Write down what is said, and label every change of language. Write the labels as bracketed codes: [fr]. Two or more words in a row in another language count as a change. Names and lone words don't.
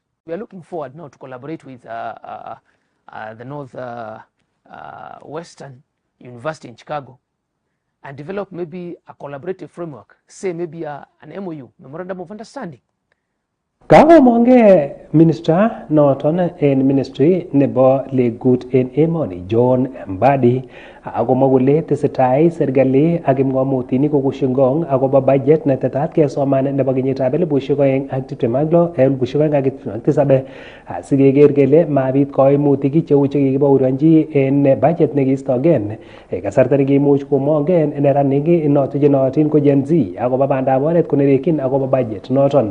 [en] We are looking forward now to collaborate with the North Western University in Chicago and develop maybe a collaborative framework, say maybe an MOU, Memorandum of Understanding. [kln] Kakomongei minister noton en ministry nebo legut en emoni John Mbadi akomwa kole tesetai serikali ak kipng'omutik kokushingong akobo budget netetat kesoman nebo kenyitab 2026-2027 asikeker kele mabit koimutik cheu chekikibaorionji en budget nekiistogen kasarta nekimuch komongen neranik noton chenootin ko Gen Z akobo bandab oret konerekyin akobo budget noton.